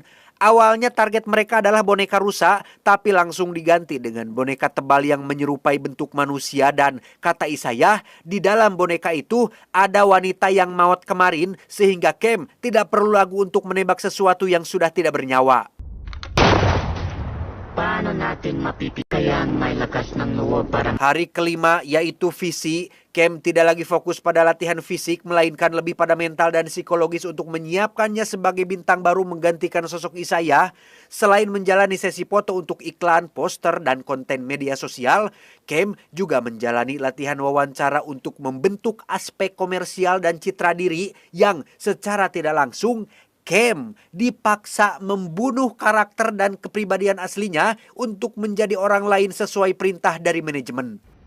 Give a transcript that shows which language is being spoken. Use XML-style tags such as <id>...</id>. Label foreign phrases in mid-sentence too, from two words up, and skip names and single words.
<id>Awalnya target mereka adalah boneka rusa, tapi langsung diganti dengan boneka tebal yang menyerupai bentuk manusia dan kata Isaiah, di dalam boneka itu ada wanita yang maut kemarin sehingga Cam tidak perlu lagu untuk menembak sesuatu yang sudah tidak bernyawa.</id> <tl>Paano natin mapipikayan may lakas ng loob para...</tl> <id>Hari kelima yaitu visi, Cam tidak lagi fokus pada latihan fisik melainkan lebih pada mental dan psikologis untuk menyiapkannya sebagai bintang baru menggantikan sosok Isaiah. Selain menjalani sesi foto untuk iklan, poster, dan konten media sosial, Cam juga menjalani latihan wawancara untuk membentuk aspek komersial dan citra diri yang secara tidak langsung Cam dipaksa membunuh karakter dan kepribadian aslinya untuk menjadi orang lain sesuai perintah dari manajemen.</id>